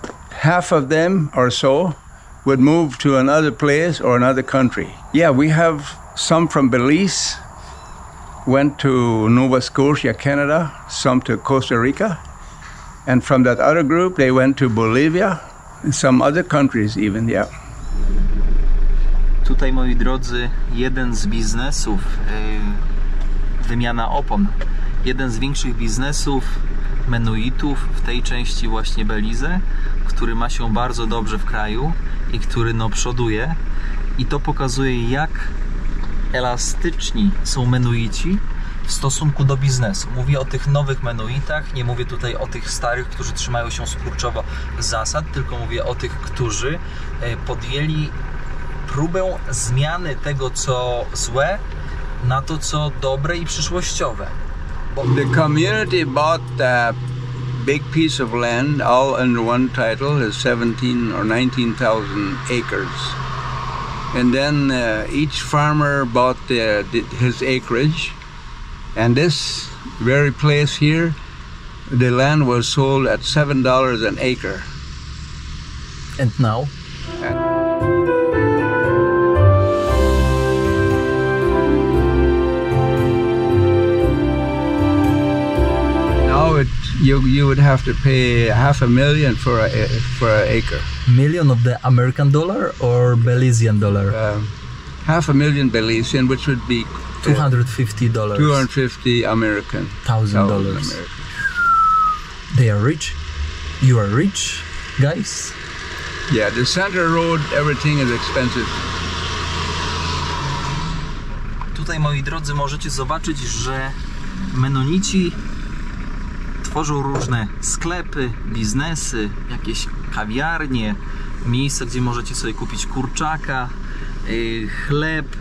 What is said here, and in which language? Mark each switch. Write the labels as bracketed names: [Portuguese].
[English] Half of them or so would move to another place or another country. Yeah, we have some from Belize, went to Nova Scotia, Canada, some to Costa Rica, and from that other group they went to Bolivia and some other countries even, yeah. [Polish] Tutaj, moi drodzy, jeden z biznesów, wymiana opon, jeden z większych biznesów Menuitów w tej części właśnie Belize, który ma się bardzo dobrze w kraju i który no przoduje, i to pokazuje, jak elastyczni są Menuici w stosunku do biznesu. Mówię o tych nowych Menuitach, nie mówię tutaj o tych starych, którzy trzymają się kurczowo zasad, tylko mówię o tych, którzy podjęli próbę zmiany tego, co złe, na to, co dobre i przyszłościowe. [English] The community bought a big piece of land, all under one title, is 17 or 19,000 acres. And then each farmer bought his acreage. And this very place here, the land was sold at $7 an acre. And now? You would have to pay $500,000 for an acre. Million of the American dollar or Belizean dollar? $500,000 Belizean, which would be $250. $250 American. $1,000. They are rich. You are rich, guys. Yeah, the center road, everything is expensive. [Polish] Tutaj, moi drodzy, możecie zobaczyć, że Menonici tworzą różne sklepy, biznesy, jakieś kawiarnie, miejsca, gdzie możecie sobie kupić kurczaka, chleb.